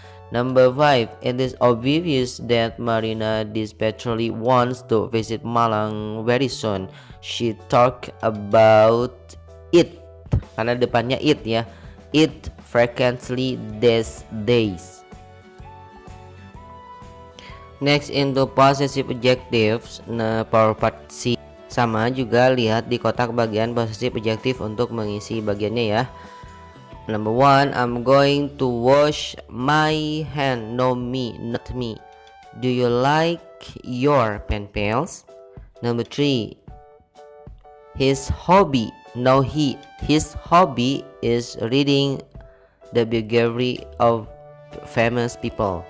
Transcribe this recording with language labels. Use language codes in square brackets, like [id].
[en] Number 5, it is obvious that Marina desperately wants to visit Malang very soon. She talked about it, [id] karena depannya [en] it ya, it frequently these days. Next, into possessive adjectives. [id] Nah, [en] for part C [id] sama juga, lihat di kotak bagian possessive adjective untuk mengisi bagiannya ya. [en] Number 1, I'm going to wash my hand. No, me, not me. Do you like your pen pals? Number 3, his hobby. No, his hobby is reading the biography of famous people.